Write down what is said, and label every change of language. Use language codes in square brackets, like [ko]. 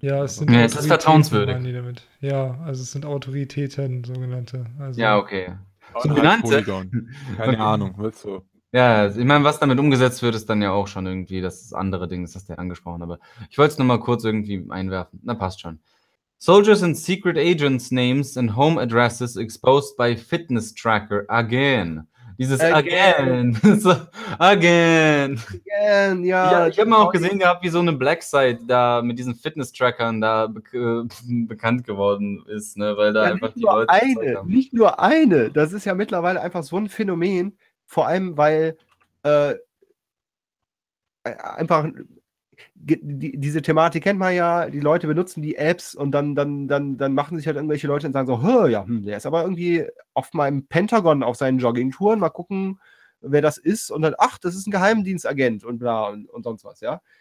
[de] Ja, es ist vertrauenswürdig. Ja, also es sind Autoritäten, sogenannte. Also, ja, okay. So genannte. Keine Ahnung. So. Ja, ich meine, was damit umgesetzt wird, ist dann ja auch schon irgendwie das andere Ding, das hast du ja angesprochen. Aber ich wollte es nochmal kurz irgendwie einwerfen. Na, passt schon. [en] Soldiers and secret agents' names and home addresses exposed by fitness tracker again. [de] Dieses [en] again. Again. Again, ja. [de] Ich habe mal auch gesehen gehabt, wie so eine Blacksite da mit diesen Fitness-Trackern da bekannt geworden ist, ne? Weil da ja, einfach die Leute. Eine, nicht nur eine. Das ist ja mittlerweile einfach so ein Phänomen. Vor allem, weil einfach diese Thematik kennt man ja, die Leute benutzen die Apps und dann machen sich halt irgendwelche Leute und sagen so, ja, der ist aber irgendwie auf meinem Pentagon auf seinen Joggingtouren, mal gucken, wer das ist und dann, ach, das ist ein Geheimdienstagent und bla und sonst was, ja.